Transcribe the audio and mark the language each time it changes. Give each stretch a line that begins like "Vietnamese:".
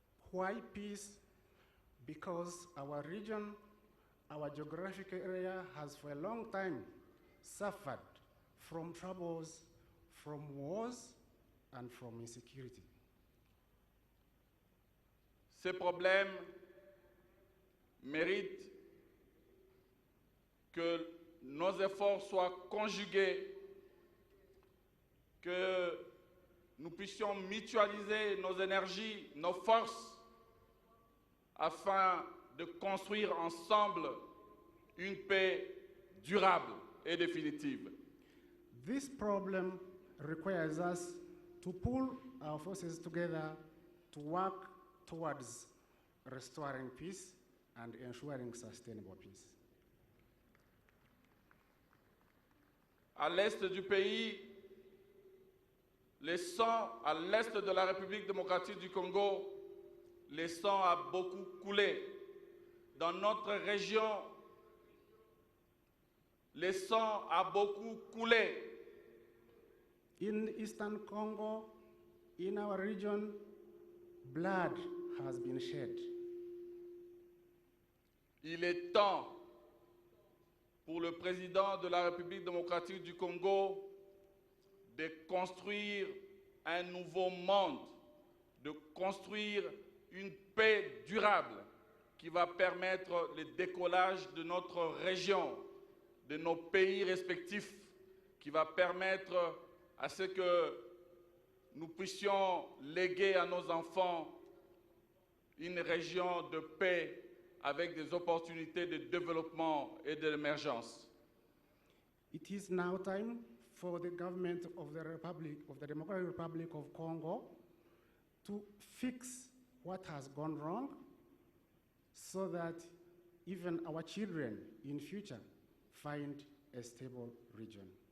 English: Why peace? Because our region, our geographic area has for a long time suffered from troubles, from wars, and from insecurity.
French: Ces problèmes méritent que nos efforts soient conjugués, que nous puissions mutualiser nos énergies, nos forces, afin de construire ensemble une paix durable et définitive.
English: This problem requires us to pull our forces together to work towards restoring peace and ensuring sustainable peace.
French: À l'est du pays, le sang, à l'est de la République démocratique du Congo, le sang a beaucoup coulé. Dans notre région, le sang a beaucoup coulé.
English: In Eastern Congo, in our region, blood has been shed.
French: Il est temps pour le président de la République démocratique du Congo de construire un nouveau monde, de construire une paix durable qui va permettre le décollage de notre région, de nos pays respectifs, qui va permettre à ce que nous puissions léguer à nos enfants une région de paix avec des opportunités de développement et d'émergence.
English: It is now time for the government of the Democratic Republic of Congo to fix what has gone wrong so that even our children in future find a stable region.